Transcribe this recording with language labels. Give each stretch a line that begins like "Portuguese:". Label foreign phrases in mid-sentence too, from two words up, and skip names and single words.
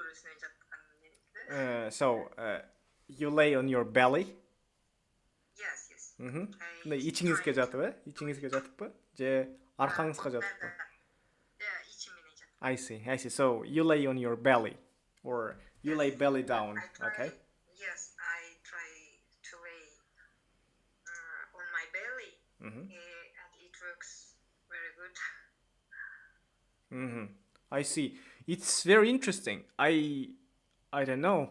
English: So you lay on your belly? Yes.
Kyrgyz: Мындай ичиңизге жатып, ичиңизге жатыппы? Же аркаңызга жатыппы? Ичим менен жатып.
English: I see, I see. So you lay on your belly, or you lay belly down, okay? Yes, I try to lay on my belly, and it works very good. I see. It's very interesting. I don't know.